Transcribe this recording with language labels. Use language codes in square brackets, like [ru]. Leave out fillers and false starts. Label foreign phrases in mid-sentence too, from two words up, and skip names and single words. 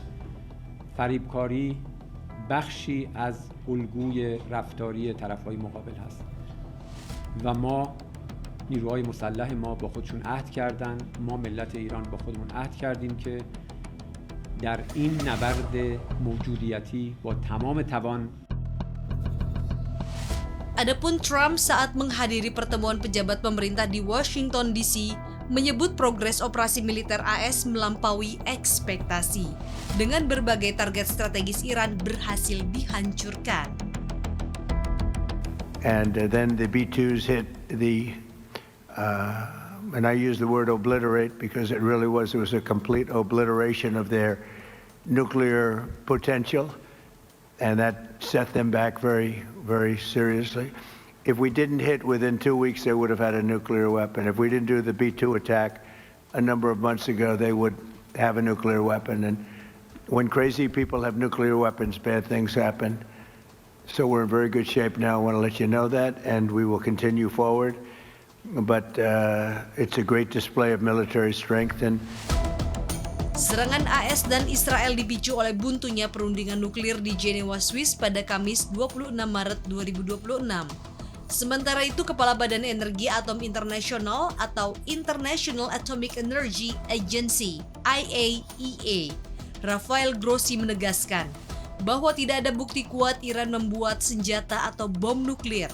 [fa] فریبکاری بخشی از الگوی رفتاری طرف‌های مقابل هست و ما نیروهای مسلح ما با خودشون عهد کردن، ما ملت ایران با خودمون عهد کردیم که در این نبرد موجودیتی با تمام توان. [id] Adapun Trump saat menghadiri pertemuan pejabat pemerintah di Washington DC menyebut progres operasi militer AS melampaui ekspektasi dengan berbagai target strategis Iran berhasil dihancurkan. [en] And then the B-2s hit the, and I use the word obliterate because it was a complete obliteration of their nuclear potential, and that set them back very, very seriously. If we didn't hit within 2 weeks, they would have had a nuclear weapon. If we didn't do the B-2 attack a number of months ago, they would have a nuclear weapon. And when crazy people have nuclear weapons, bad things happen. So we're in very good shape now. I want to let you know that, and we will continue forward. But it's a great display of military strength. And [id] Serangan AS dan Israel dipicu oleh buntunya perundingan nuklir di Jenewa, Swiss pada Kamis 26 Maret 2026. Sementara itu, Kepala Badan Energi Atom Internasional atau International Atomic Energy Agency (IAEA), Rafael Grossi menegaskan bahwa tidak ada bukti kuat Iran membuat senjata atau bom nuklir.